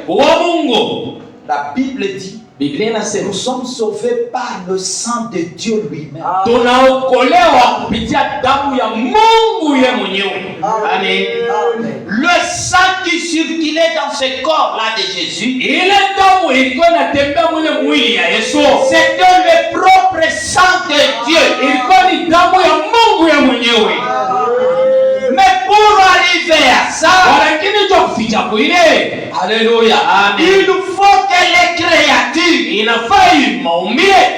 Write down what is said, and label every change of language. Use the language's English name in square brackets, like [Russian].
[Swahili] Wa Mungu. [French] La Bible dit, [Swahili] Biblia inasema [French] nous sommes sauvés par le sang de Dieu lui-même. [Swahili] tunaokolewa kupitia damu ya Mungu ye mwenyewe. Amen. [French] Le sang qui circulait dans ce corps-là de Jésus, [Swahili] Ile damu ilikuwa inatembea mwile mwili ya Yesu. [French] c'était le propre sang de Dieu. [Swahili] Ilikuwa ni damu ya Mungu ye mwenyewe. [French] Mais pour arriver à ça, [Swahili] Lakini jo kufikia kuile. [French] alléluia, Amen. il faut que les créatures [Swahili] Inafai maumbile